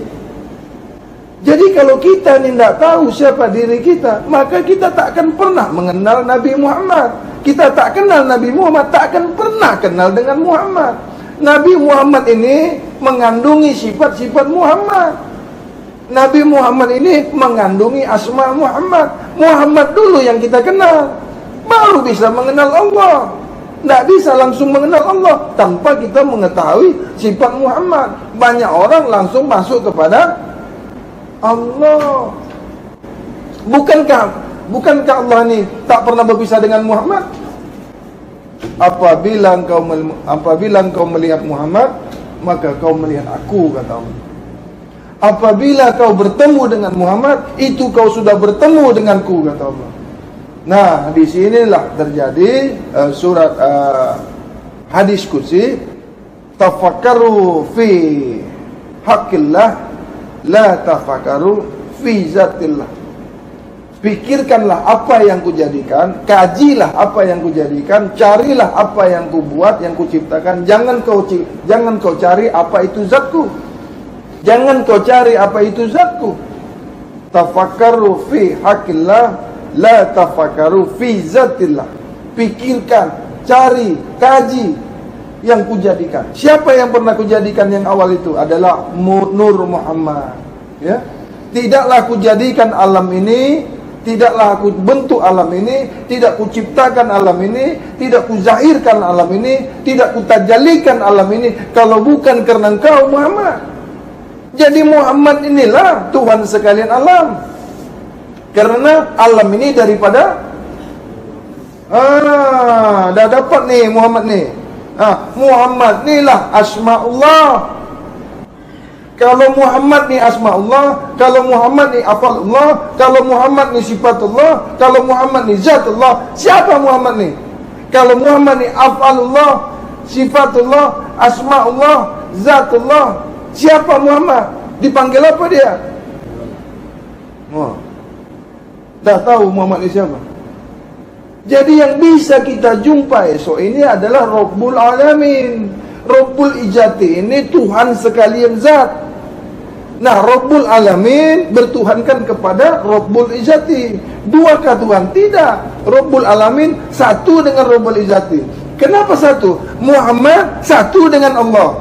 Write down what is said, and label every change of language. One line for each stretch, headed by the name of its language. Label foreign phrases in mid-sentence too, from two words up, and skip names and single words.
Malay: Jadi kalau kita ni tidak tahu siapa diri kita, maka kita tak akan pernah mengenal Nabi Muhammad. Kita tak kenal Nabi Muhammad, tak akan pernah kenal dengan Muhammad. Nabi Muhammad ini mengandungi sifat-sifat Muhammad. Nabi Muhammad ini mengandungi asma Muhammad. Muhammad dulu yang kita kenal, baru bisa mengenal Allah. Tidak bisa langsung mengenal Allah tanpa kita mengetahui sifat Muhammad. Banyak orang langsung masuk kepada Allah. Bukankah Allah ni tak pernah berpisah dengan Muhammad? Apabila engkau melihat Muhammad, maka kau melihat aku, kata Allah. Apabila kau bertemu dengan Muhammad, itu kau sudah bertemu denganku, kata Allah. Nah, di sinilah terjadi surat hadis qudsi,
Arabic: tafakkaru fi haqqillah la tafakkaru fi zatillah.
Malay: Pikirkanlah apa yang kujadikan, kajilah apa yang kujadikan, carilah apa yang kubuat, yang kuciptakan. Jangan kau cari apa itu zatku. Jangan kau cari apa itu zatku.
Arabic: Tafakkaru fi haqqillah la tafakkaru fi zatillah.
Malay: Pikirkan, cari, kaji yang kujadikan. Siapa yang pernah kujadikan yang awal itu? Adalah Nur Muhammad, ya. Tidaklah kujadikan alam ini, tidaklah aku bentuk alam ini, tidak kuciptakan alam ini, tidak kuzahirkan alam ini, tidak kutajalikan alam ini kalau bukan karena engkau Muhammad. Jadi Muhammad inilah Tuhan sekalian alam. Karena alam ini daripada dah dapat nih Muhammad nih. Muhammad inilah asmaullah. Kalau Muhammad ni asma'ullah, kalau Muhammad ni afalullah, kalau Muhammad ni sifatullah, kalau Muhammad ni zatullah, siapa Muhammad ni? Kalau Muhammad ni afalullah, sifatullah, asma'ullah, zatullah, siapa Muhammad? Dipanggil apa dia? Dah tahu Muhammad ni siapa? Jadi yang bisa kita jumpa esok ini adalah Rabbul Alamin. Rabbul Ijati ini Tuhan sekalian zat. Nah, Rabbul Alamin bertuhankan kepada Rabbul Ijati. Duakah Tuhan? Tidak. Rabbul Alamin satu dengan Rabbul Ijati. Kenapa satu? Muhammad satu dengan Allah.